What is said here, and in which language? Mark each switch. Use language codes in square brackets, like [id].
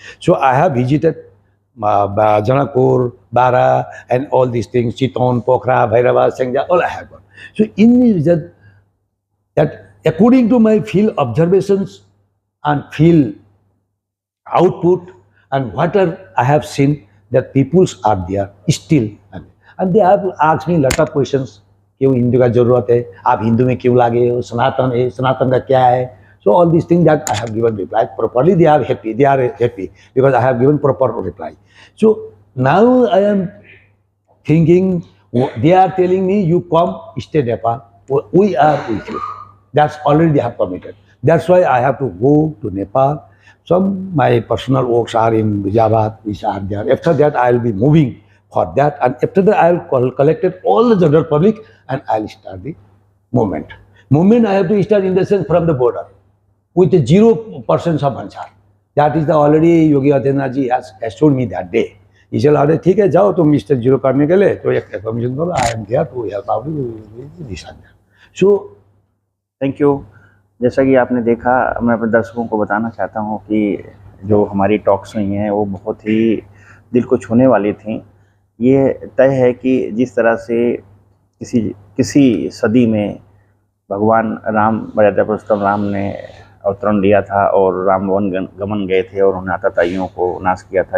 [en] So I have visited Janakpur, Bara, and all these things, Chiton, Pokhara, Bhairava, Sengja, all I have gone. So in that according to my field observations and field output and what I have seen, that peoples are there still, and they have asked me lot of questions. [hi] क्यों हिंदू का जरूरत है, आप हिंदू में क्यों लागे हो, सनातन है, सनातन का क्या है? [en] So all these things that I have given reply properly, they are happy because I have given proper reply. So now I am thinking, they are telling me, you come stay Nepal, we are with you. That's already they have committed. That's why I have to go to Nepal. Some my personal works are in Gujarat, which are there. After that, I will be moving for that, and after that, I will collect all the general public and I will start the movement. Movement I have to start in the sense from the border with the 0% of Bhansar. That is the already Yogi Adityanath ji has told me that day. He said, [hi] "अरे ठीक है, जाओ तुम mister zero करने के लिए तो एक कमीशन करो. [en] I am there to help out this and that." So thank you. [hi] जैसा कि आपने देखा, मैं अपने दर्शकों को बताना चाहता हूँ कि जो हमारी टॉक्स हुई हैं वो बहुत ही दिल को छूने वाली थी। ये तय है कि जिस तरह से किसी सदी में भगवान राम, मर्यादा पुरुषोत्तम राम ने अवतरण लिया था और राम वन गमन गए थे और उन्होंने आतताइयों को नाश किया था।